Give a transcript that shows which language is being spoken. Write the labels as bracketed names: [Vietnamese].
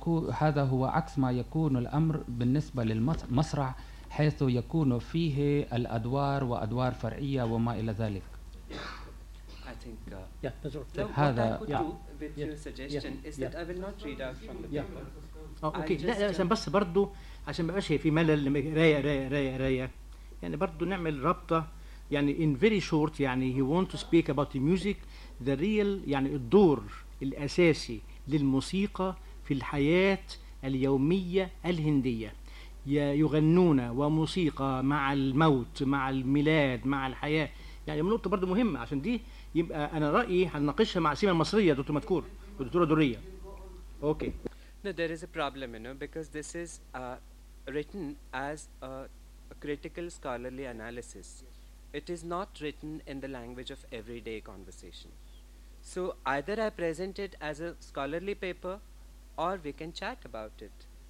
[Arabic] هذا هو عكس ما يكون الأمر بالنسبة للمسرح حيث يكون فيه الأدوار وأدوار فرعية وما إلى ذلك. [English] I think that's all. No, what I could do with your suggestion is that I will not read out from the paper. [Arabic] اوكي لا عشان بس برضو عشان ما يبقاش في ملل رايه رايه رايه رايه يعني برضو نعمل رابطه يعني [English] in very short [Arabic] يعني [English] he want to speak about the music the real [Arabic] يعني الدور الاساسي للموسيقى في الحياه اليوميه الهنديه يغنون وموسيقى مع الموت مع الميلاد مع الحياه يعني نقطه برضو مهمه عشان دي يبقى انا رايي هنناقشها مع سيمه المصريه دكتور مذكور والدكتوره دريه اوكي. [English] No, there is a problem, you know, because this is written as a critical scholarly analysis. It is not written in the language of everyday conversation. So either I present it as a scholarly paper or we can chat about it.